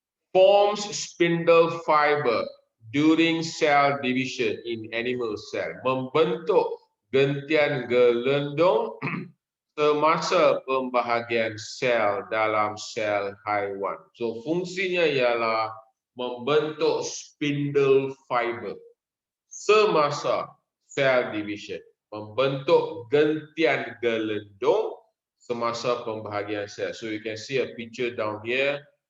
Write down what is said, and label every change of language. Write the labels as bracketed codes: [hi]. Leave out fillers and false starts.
[en] Forms spindle fiber during cell division in animal cell. [ms] Membentuk gentian gelendong semasa pembahagian sel dalam sel haiwan. So fungsinya ialah membentuk spindle fiber semasa cell division, membentuk gentian gelendong semasa pembahagian sel. [en] So you can see a picture down here.